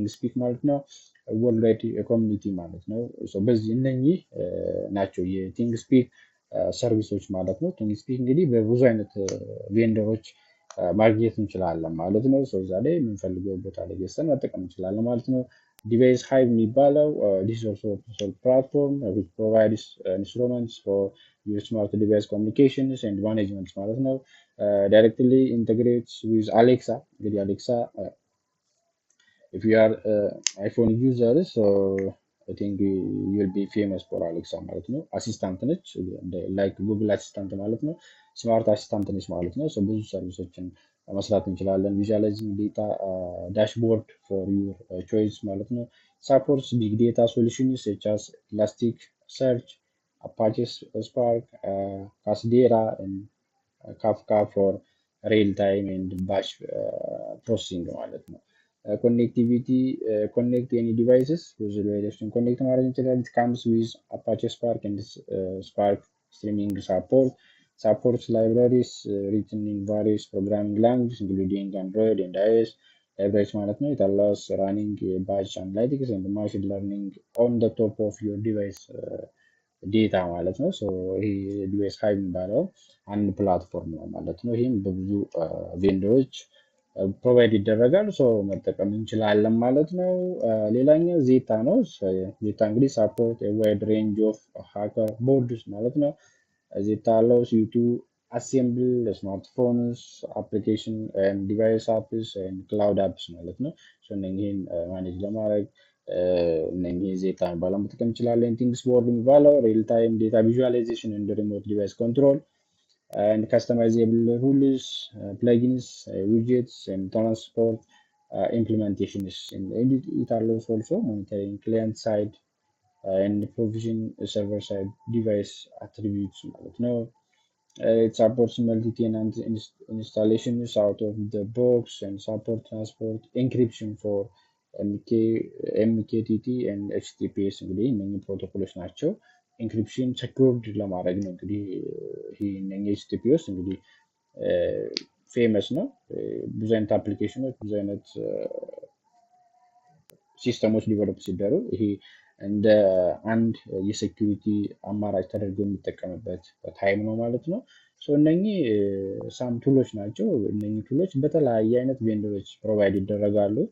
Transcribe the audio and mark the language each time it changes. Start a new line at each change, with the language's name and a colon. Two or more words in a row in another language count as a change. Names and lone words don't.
Amharic: ስፒክ ማለት ነው። ወርልድ ኮሚኒቲ ማለት ነው። በዚህ እነኚህ ናቸው የቲንግ ስፒክ ሰርቪሶች ማለት ነው። ቲንግ ስፒክ እንግዲህ በብዙ አይነት ቬንደሮች ማግኘት እንችላለን ማለት ነው። እዛ ላይ የምንፈልገው ቦታ ላይ ገዝተን መጠቀም እንችላለን ማለት ነው።
English: Device Hive
Amharic: የሚባለው
English: this also open source platform which provides instruments for your smart device communications and management
Amharic: ማለት ነው።
English: directly integrates with
Amharic: አሌክሳ እንግዲህ አሌክሳ
English: if you are iPhone user so I think you will be famous for Alexa
Amharic: ማለት ነው። አሲስታንት ነች
English: like Google assistant
Amharic: ማለት ነው። ስማርት አሲስታንት ነች ማለት ነው። ብዙ ሰርቪሶችን መስራት እንችላለን።
English: visualizing data dashboard for your choice
Amharic: ማለት ነው።
English: supports big data solutions such as Elastic Search Apache Spark Cassandra Kafka for real time and batch processing
Amharic: ማለት ነው።
English: connectivity connect any devices
Amharic: ብዙ ዲቫይሶችን ኮኔክት ማድረግ እንችላለን።
English: it comes with Apache Spark and Spark streaming supports libraries written in various programming languages including Android and iOS libraries
Amharic: ማለት ነው።
English: it allows running batch analytics and machine learning on the top of your device
Amharic: ዴታ ማለት ነው። ይሄ ዲቫይስ ሃይቭ የሚባለው አንድ ፕላትፎርም ነው ማለት ነው። ይህም በብዙ ቬንደሮች ፕሮቫይድ ይደረጋል መጠቀም እንችላለን ማለት ነው። ሌላኛው ዜታ ነው። ዜታ እንግዲህ ሳፖርት ዋይድ ሬንጅ ኦፍ ሃከር ቦርድስ ማለት ነው።
English: ዜታ allows you to assemble smartphones application device apps cloud apps
Amharic: ማለት ነው። እነዚህን ማኔጅ ለማድረግ እነዚህ ዜታ የሚባለው መጠቀም እንችላለን።
English: ቲንግስ ቦርድ የሚባለው real time data visualization
Amharic: እንደ
English: remote device control and customizable rules, plugins, widgets, and transport implementations. And it allows also monitoring client side and provision server side device attributes. It supports multi-tenant installations out of the box and support transport encryption for MQTT and HTTPS
Amharic: እንግዲህ እነኚህ ፕሮቶኮሎች ናቸው። ኢንክሪፕሽን ሴኩርድ ለማድረግ ነው እንግዲህ ይህ እነኚህ ኤችቲፒኤስ እንግዲህ ፌመስ ነው። ብዙ አይነት አፕሊኬሽኖች ብዙ አይነት ሲስተሞች ዲቨሎፕ ሲደረጉ ይሄ እንደ አንድ የሴኪሪቲ አማራጭ ተደርጎ የሚጠቀምበት ታይም ነው ማለት ነው። እነኚህ ሳም ቱሎች ናቸው። እነኚህ ቱሎች በተለያየ አይነት ቬንደሮች ፕሮቫይድ ይደረጋሉ።